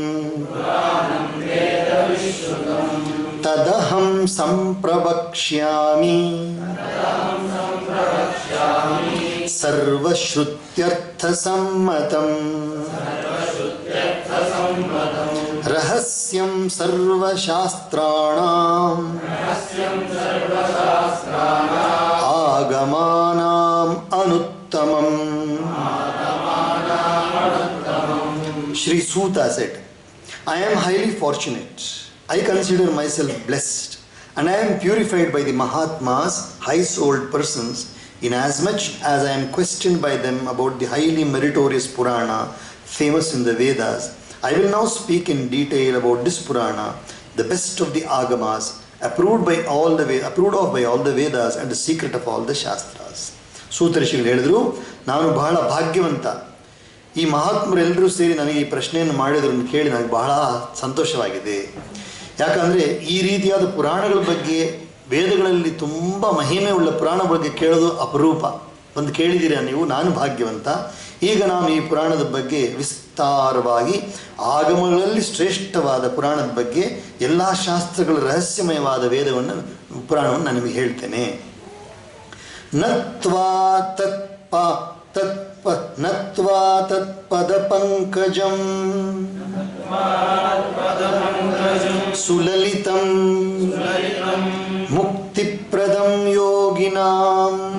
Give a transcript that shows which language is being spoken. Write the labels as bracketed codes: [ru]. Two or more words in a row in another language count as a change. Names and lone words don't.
[sa] ತದಹಂ ಸಂಪ್ರವಕ್ಷ್ಯಾಮಿ ಸರ್ವಶ್ರುತ್ಯರ್ಥಸಮ್ಮತಂ ರಹಸ್ಯಂ ಸರ್ವಶಾಸ್ತ್ರಾಣಾಂ ಆಗಮಾನಾಂ ಅನುತ್ತಮಂ. [en] Shri Suta said, I am highly fortunate. I consider myself blessed, and I am purified by the Mahatmas, high-souled persons, inasmuch as I am questioned by them about the highly meritorious Purana famous in the Vedas. I will now speak in detail about this Purana, the best of the Agamas, approved of by all the Vedas and the secret of all the Shastras. [kn] ಸೂತ ಋಷಿಗಳು ಹೇಳಿದರು, ನಾನು ಬಹಳ ಭಾಗ್ಯವಂತ. ಈ ಮಹಾತ್ಮರೆಲ್ಲರೂ ಸೇರಿ ನನಗೆ ಈ ಪ್ರಶ್ನೆಯನ್ನು ಮಾಡಿದ್ರನ್ನು ಕೇಳಿ ನನಗೆ ಬಹಳ ಸಂತೋಷವಾಗಿದೆ. ಯಾಕಂದರೆ ಈ ರೀತಿಯಾದ ಪುರಾಣಗಳ ಬಗ್ಗೆ, ವೇದಗಳಲ್ಲಿ ತುಂಬ ಮಹಿಮೆ ಉಳ್ಳ ಪುರಾಣ ಬಗ್ಗೆ ಕೇಳೋದು ಅಪರೂಪ. ಒಂದು ಕೇಳಿದ್ದೀರಾ ನೀವು? ನಾನು ಭಾಗ್ಯವಂತ. ಈಗ ನಾನು ಈ ಪುರಾಣದ ಬಗ್ಗೆ ವಿಸ್ತಾರವಾಗಿ, ಆಗಮಗಳಲ್ಲಿ ಶ್ರೇಷ್ಠವಾದ ಪುರಾಣದ ಬಗ್ಗೆ, ಎಲ್ಲ ಶಾಸ್ತ್ರಗಳ ರಹಸ್ಯಮಯವಾದ ಪುರಾಣವನ್ನು ನಾನು ನಿಮಗೆ ಹೇಳ್ತೇನೆ. [sa] ನತ್ವಾ ತತ್ಪದ ಪಂಕಜಂ ಸುಲಲಿತಂ ಮುಕ್ತಿಪ್ರದಂ ಯೋಗಿನಾಂ